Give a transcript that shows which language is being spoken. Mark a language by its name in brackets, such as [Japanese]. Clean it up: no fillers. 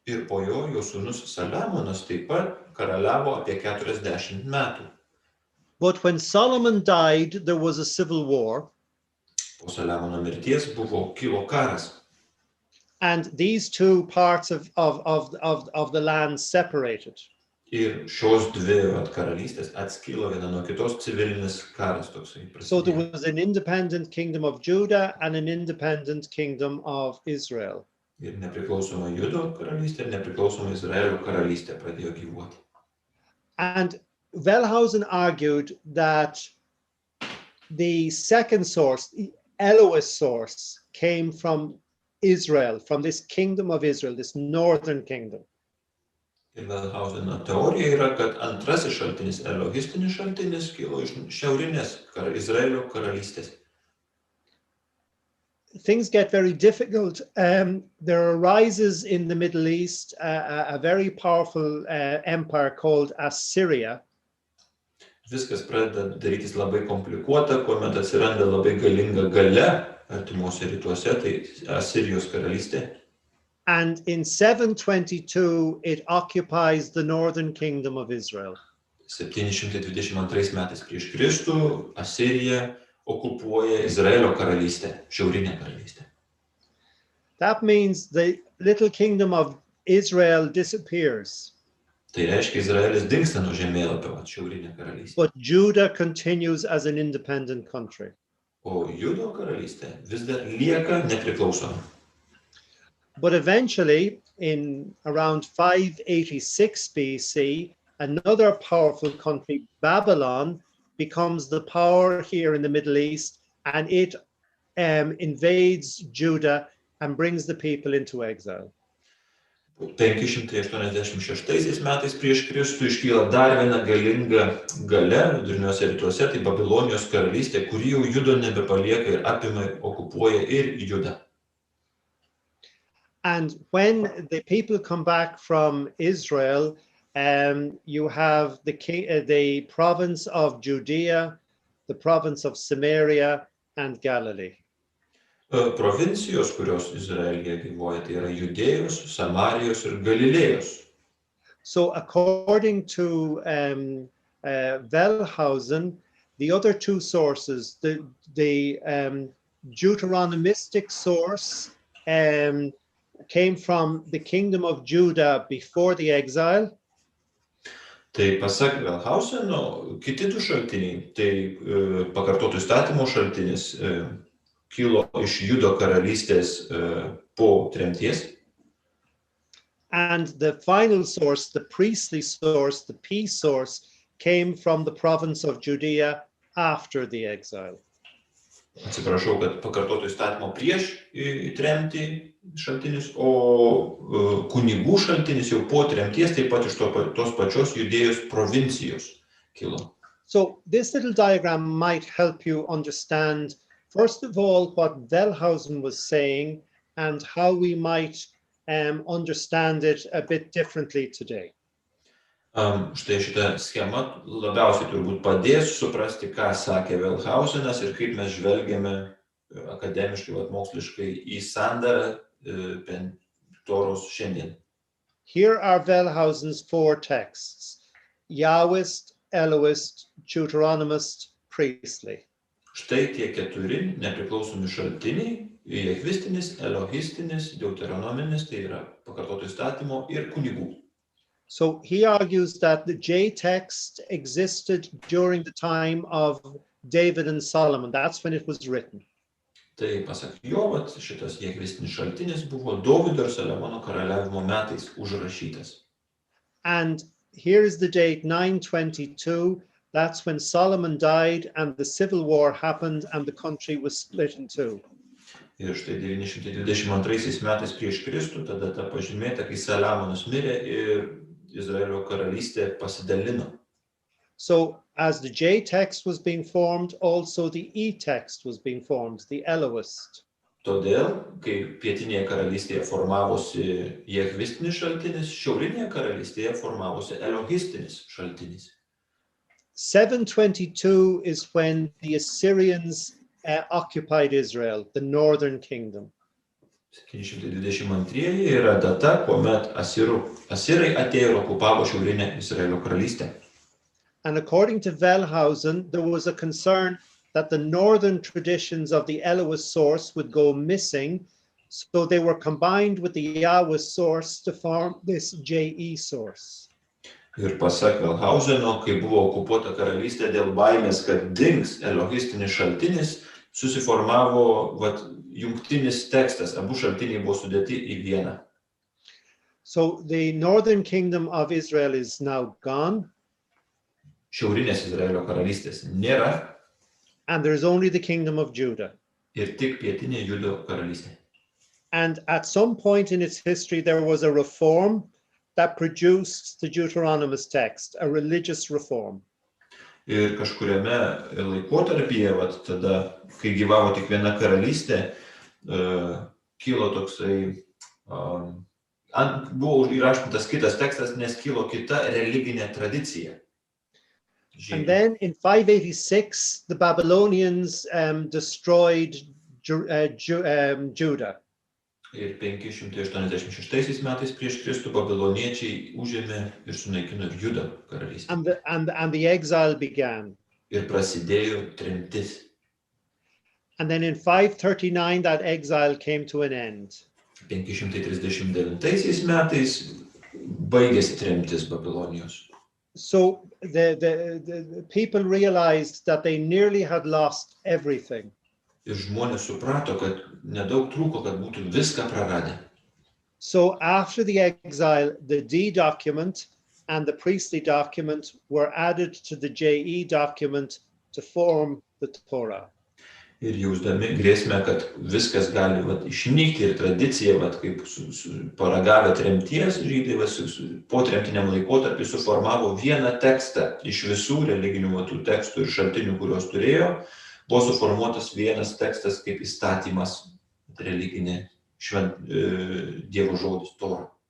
[Lithuanian] Ir po jo sūnus Saliamonas taip pat karaliavo apie 40 metų. [English] But when Solomon died, there was a civil war. [Lithuanian] Po Saliamono mirties kilo karas. [English] And these two parts of the land separated. [Lithuanian] Ir šios dvi karalystės atskilo viena nuo kitos, civilinis karas toksai prasidėjo. [English] So there was an independent kingdom of Judah and an independent kingdom of Israel. [Lithuanian] Ir nepriklausoma Judo karalystė, ir nepriklausoma Izraelio karalystė pradėjo gyvuoti. [English] And Wellhausen argued that the second source, the Elohist source, came from Israel, from this kingdom of Israel, this northern kingdom. [Lithuanian] Ir Wellhauseno teorija yra, kad antrasis šaltinis, elohistinis šaltinis, kilo iš šiaurinės Izraelio karalystės. [English] Things get very difficult. There arises in the Middle East a very powerful empire called Assyria. [Lithuanian] Viskas pradeda darytis labai komplikuota, kuomet atsiranda labai galinga galia artimuose rytuose, tai Asirijos karalystė. [English] And in 722, it occupies the northern kingdom of Israel. [Lithuanian] 722 metais prieš Kristų Asirija okupuoja Izraelio karalystę, šiaurinę karalystę. [English] That means the little kingdom of Israel disappears. [Lithuanian] Tai reiškia, Izraelis dingsta nuo žemėlapio, šiaurinė karalystė. [English] But Judah continues as an independent country. [Lithuanian] O Judo karalystė vis dar lieka nepriklausoma. [English] But eventually, in around 586 BC, another powerful country, Babylon, becomes the power here in the Middle East, and it invades Judah and brings the people into exile. [Lithuanian] 586 metais prieš Kristų iškyla dar viena galinga galia viduriniuose rytuose, tai Babilonijos karalystė, kuri jau Judo nebepalieka ir apima, okupuoja ir Judą. [English] And when the people come back from Israel, you have the province of Judea, the province of Samaria, and Galilee. [Lithuanian] Provincijos, kurios Izraelyje gyvuoja, tai yra Judėjos, Samarijos ir Galilėjos. [English] So according to Wellhausen, the other two sources, the Deuteronomistic source came from the kingdom of Judah before the exile. [Lithuanian] Tai pasak Wellhauseno, kiti du šaltiniai, tai pakartotų įstatymo šaltinis kilo iš Judo karalystės po tremties. [English] And the final source, the priestly source, the peace source, came from the province of Judea after the exile. [Lithuanian] Atsiprašau, kad pakartotų įstatymo prieš tremtį šaltinis, o kunigų šaltinis jau po tremties taip pat iš tos pačios Judėjos provincijos kilo. [English] So this little diagram might help you understand, first of all, what Wellhausen was saying and how we might understand it a bit differently today. [Lithuanian] Štai šitą schemą labiausiai turbūt padės suprasti, ką sakė Wellhausenas ir kaip mes žvelgiame akademiškai, moksliškai į sandarą Toros šiandien. [English] Here are Wellhausen's 4 texts: Yahwist, Elohist, Deuteronomist, priestly. [Lithuanian] Štai tie 4 nepriklausomi šaltiniai: jehvistinis, elohistinis, deuteronominis, tai yra pakartoto įstatymo, ir kunigų. [English] So he argues that the J text existed during the time of David and Solomon. That's when it was written. [Lithuanian] Tai pasak jo, šitas jehvistinis šaltinis buvo Dovydo ir Saliamono karaliavimo metais užrašytas. [English] And here is the date 922. That's when Solomon died and the civil war happened and the country was split in 2. [Lithuanian] Ir štai 922 metais prieš Kristų ta data pažymėta, kai Saliamonas mirė ir Izraelio karalystė pasidalino. [English] So as the J text was being formed, also the E text was being formed, the Elohist. [Lithuanian] Todėl, kai pietinėje karalystėje formavosi jehvistinis šaltinis, šiaurinėje karalystėje formavosi elohistinis šaltinis. [English] 722 is when the Assyrians occupied Israel, the northern kingdom. [Lithuanian] 722 yra data, kuomet asirai atėjo ir okupavo šiaurinę Izraelio karalystę. [English] And according to Wellhausen, there was a concern that the northern traditions of the Elohist source would go missing, so they were combined with the Yahweh source to form this JE source. [Lithuanian] Ir pasak Wellhauseno, kai buvo okupuota karalystė, dėl baimės, kad dings elohistinis šaltinis, susiformavo jungtinis tekstas, abu šaltiniai buvo sudėti į vieną. [English] So the northern kingdom of Israel is now gone. [Lithuanian] Šiaurinės Izraelio karalystės nėra. [English] And there is only the kingdom of Judah. [Lithuanian] Ir tik pietinė Judo karalystė. [English] And at some point in its history, there was a reform that produced the Deuteronomist text, a religious reform. [Lithuanian] Ir kažkuriame laikotarpyje, tada, kai gyvavo tik viena karalystė, kilo toksai, buvo įrašytas kitas tekstas, nes kilo kita religinė tradicija. [English] And then in 586, the Babylonians destroyed Judah. [Lithuanian] Ir 586 metais prieš Kristų babiloniečiai užėmė ir sunaikino Judo karalystę. [English] And the exile began. [Lithuanian] Ir prasidėjo tremtis. [English] And then in 539, that exile came to an end. [Lithuanian] 539 metais baigėsi tremtis Babilonijos. [English] So the people realized that they nearly had lost everything. [Lithuanian] Ir žmonės suprato, kad nedaug trūko, kad būtų viską praradę. [English] So after the exile, the D document and the priestly document were added to the JE document to form the Torah. [Lithuanian] Ir jausdami grėsmę, kad viskas gali išnykti ir tradicija, kaip paragavę tremties žydai, po tremtiniam laikotarpį suformavo vieną tekstą iš visų religinių tekstų ir šaltinių, kuriuos turėjo, buvo suformuotas vienas tekstas kaip įstatymas religinė Dievo žodis Torah.